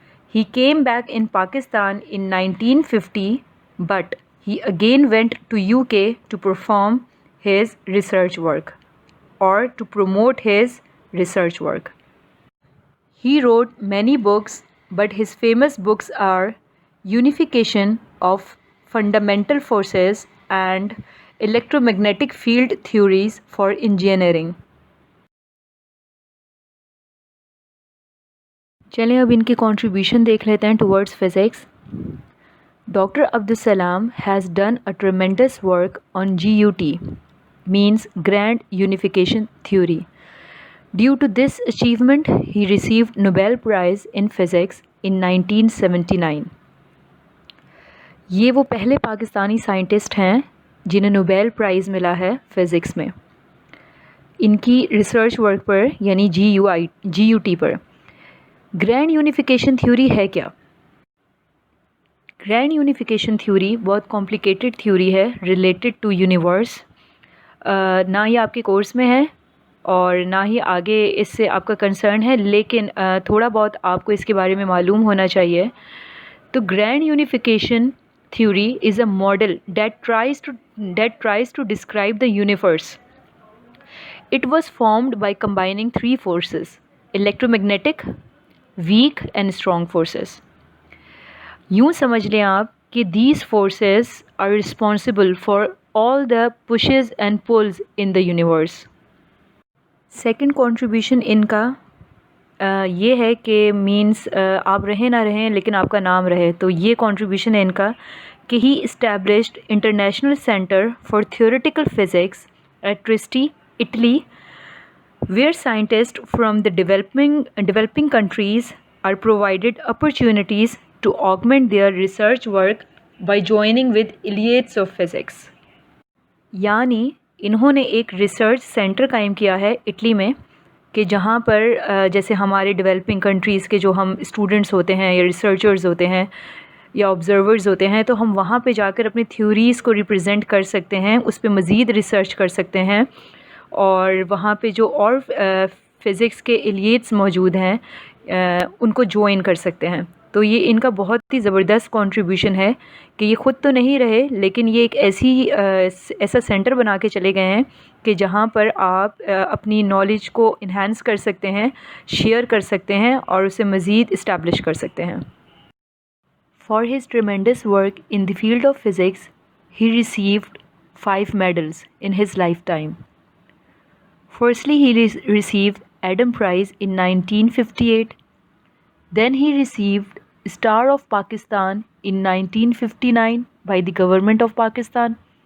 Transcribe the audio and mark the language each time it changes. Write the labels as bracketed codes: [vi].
[en] He came back in Pakistan in 1950, but he again went to UK to perform his research work or to promote his research work. He wrote many books, but his famous books are Unification of Fundamental Forces and Electromagnetic Field Theories for Engineering. [ur] چلیں اب ان کی contribution دیکھ لیتے ہیں [en] Towards physics. Doctor Abdus Salam has done a tremendous work on GUT, means Grand Unification Theory. Due to this achievement, he received Nobel Prize in Physics in 1979. [ur] یہ وہ پہلے Pakistani scientist ہیں جنہیں نوبیل پرائز ملا ہے فزکس میں ان کی ریسرچ ورک پر، یعنی GUT پر. گرینڈ یونیفیکیشن تھیوری ہے کیا؟ گرینڈ یونیفیکیشن تھیوری بہت کمپلیکیٹڈ تھیوری ہے [en] Related to universe. [ur] نہ ہی آپ کے کورس میں ہے اور نہ ہی آگے اس سے آپ کا کنسرن ہے، لیکن تھوڑا بہت آپ کو اس کے بارے میں معلوم ہونا چاہیے. تو [en] Grand unification theory is a model that tries to describe the universe. It was formed by combining 3 forces: electromagnetic, weak and strong forces. [ur] یوں سمجھ لیں آپ کہ [en] these forces are responsible for all the pushes and pulls in the universe. Second contribution [ur] ان کا یہ ہے کہ means آپ رہیں نہ رہیں لیکن آپ کا نام رہے. تو یہ کنٹریبیوشن ہے ان کا کہ [en] ہی established international centre for theoretical physics at Trieste Italy where scientist from the developing countries are provided opportunities to augment their research work by joining with elites of physics. [ur] یعنی انہوں نے ایک ریسرچ سینٹر قائم کیا ہے Italy میں کہ جہاں پر جیسے ہمارے ڈیولپنگ کنٹریز کے جو ہم اسٹوڈنٹس ہوتے ہیں یا ریسرچرز ہوتے ہیں یا آبزرورز ہوتے ہیں، تو ہم وہاں پہ جا کر اپنی تھیوریز کو ریپرزینٹ کر سکتے ہیں، اس پہ مزید ریسرچ کر سکتے ہیں، اور وہاں پہ جو اور فزکس کے ایلیٹس موجود ہیں ان کو جوائن کر سکتے ہیں. تو یہ ان کا بہت ہی زبردست کنٹریبیوشن ہے کہ یہ خود تو نہیں رہے، لیکن یہ ایک ایسا سینٹر بنا کے چلے گئے ہیں کہ جہاں پر آپ اپنی نالج کو انہینس کر سکتے ہیں، شیئر کر سکتے ہیں اور اسے مزید اسٹیبلش کر سکتے ہیں. [en] For his tremendous work in the field of physics, he received 5 medals in his lifetime. Firstly, he received Adam Prize in 1958. Then he received Star of Pakistan in 1959 by the government of Pakistan.